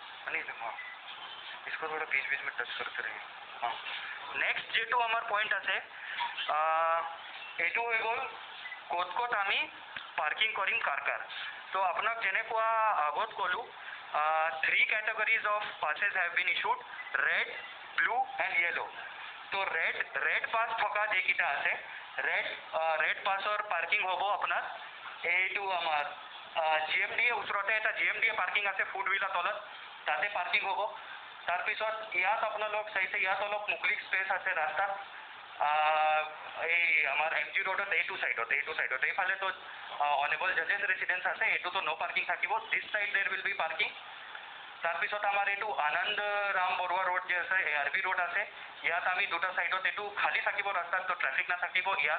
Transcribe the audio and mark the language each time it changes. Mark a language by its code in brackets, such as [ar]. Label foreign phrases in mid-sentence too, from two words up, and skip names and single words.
[hi] हाँ इसको थोड़ा बीच बीच में टच करते रहिए हाँ नेक्स्ट [as] যিটো আমাৰ পইণ্ট আছে এটা হৈ গ'ল ক'ত ক'ত আমি পাৰ্কিং কৰিম কাৰ কাৰ তো আপোনাক যেনেকুৱা আগত ক'লোঁ [en] 3 categories of passes have been issued red blue and yellow [as] তো red pass থকা যেকেইটা আছে red passৰ পাৰ্কিং হ'ব আপোনাৰ এইটো আমাৰ GMDA ওচৰতে এটা GMDA পাৰ্কিং আছে ফুড হুইলৰ তলত তাতে পাৰ্কিং হ'ব তাৰপিছত ইয়াত আপোনালোক চাইছে ইয়াত অলপ মুকলি স্পেচ আছে ৰাস্তাত এই আমাৰ MG ৰোডত এইটো সাইডত এইফালে তো [en] honourable judges residence [as] আছে এইটোতো [en] no parking [as] থাকিব [en] this side there will be parking [as] তাৰপিছত আমাৰ এইটো আনন্দ ৰাম বৰুৱা ৰোড যে আছে ARB ৰোড আছে ইয়াত আমি দুটা সাইডত এইটো খালী থাকিব ৰাস্তাত তো ট্ৰাফিক নাথাকিব ইয়াত